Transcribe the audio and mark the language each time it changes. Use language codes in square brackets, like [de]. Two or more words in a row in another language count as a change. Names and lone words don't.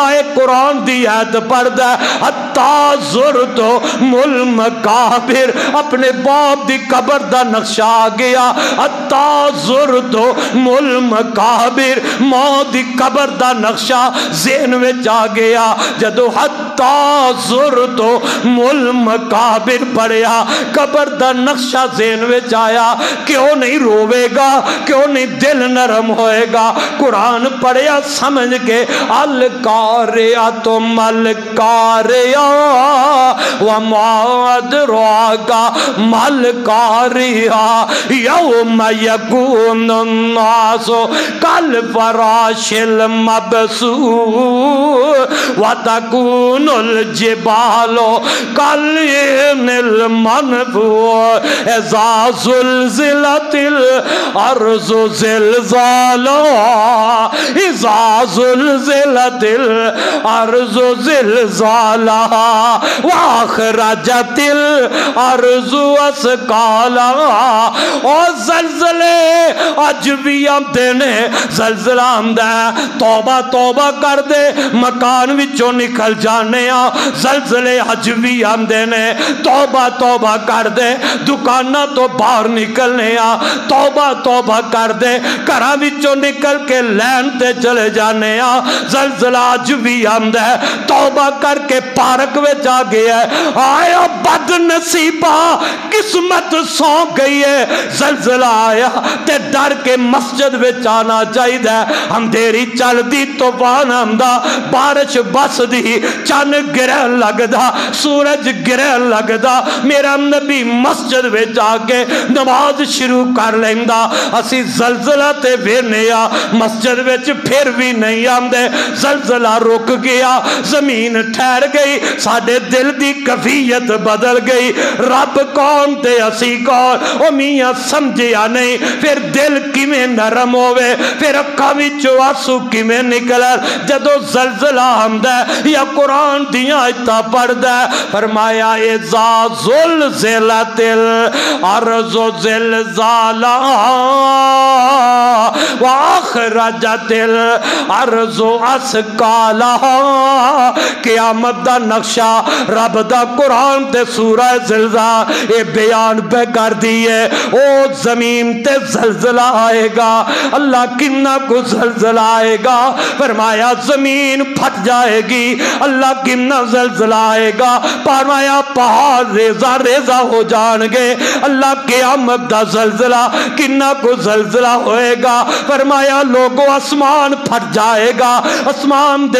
[pa] قرآن دی آیت پڑھدا ہے [ar] حتیٰ زرت مل مقابر، [pa] اپنے باپ دی قبر دا نقشہ آ گیا، [ar] حتیٰ زرت مل مقابر، [pa] ماں دی قبر دا نقشہ ذہن وچ آ گیا، جدو [ar] حتیٰ زرت مل مقابر [pa] پڑھیا قبر دا نقشہ ذہن وچ آیا، کیوں نہیں روے گا، کیوں نہیں دل نرم ہوئے گا؟ قرآن پڑھیا سمجھ کے [ar] القاریہ ملقاریہ وما ادراک ملقاریہ یوم یکون الناس کالفراش المبثوث وتکون الجبال کالعہن المنفوش اذا زلزلت الارض زلزالها اذا زلزلت الارض زلزالها واخرجت الارض اثقالها، [pa] اور زلزلے اج بھی آندے نے، زلزلہ آندا ہے توبہ توبہ کر دے مکان وچوں نکل جانے ہاں، زلزلے اج بھی آندے نے توبہ توبہ کر دے دکاناں تو باہر نکلنے ہاں، توبہ توبہ کر دے گھراں وچوں نکل کے لین تے چلے جانے ہاں، زلزلہ اج بھی آندا ہے توبہ کر کے پارک وچ آ گیا ہے، آیا بد نصیبہ قسمت سو گئی ہے، زلزلہ آیا تے ڈر کے مسجد وچ آنا چاہیے، اندھیری چل دی طوفان آندا، بارش بس دی، چن گرہن لگدا، سورج گرہن لگدا، میرا نبی مسجد وچ آ کے نماز شروع کر لیندا، اسی زلزلہ تے وینے آ مسجد وچ پھر بھی نہیں آندے، زلزلہ رک گیا، زمین ٹھہر گئی، ساڈے دل دی کیفیت بدل گئی، رب کون تے اسی کون، او میاں سمجھیا نہیں، پھر دل کیویں نرم ہوئے، پھر اکھاں وچوں آنسو کیویں نکلے جدو زلزلہ آندا ہے یا قرآن دیاں آیتاں پڑھدا ہے، فرمایا [ar] اذا زلزلت الارض زلزالها واخرجت الارض اثقالها، [pa] قیامت دا نقشہ رب دا قرآن تے سورہ زلزلہ اے بیان پہ کر دیئے، او زمین تے زلزلہ آئے گا، اللہ کنا کو زلزلہ آئے گا، فرمایا زمین پھٹ جائے گی، اللہ کنا زلزلہ آئے گا، فرمایا پہاڑ ریزہ ریزہ ہو جان گے، اللہ قیامت دا زلزلہ کنا کو زلزلہ ہوئے گا، فرمایا لوگوں آسمان پھٹ جائے گا، آسمان دے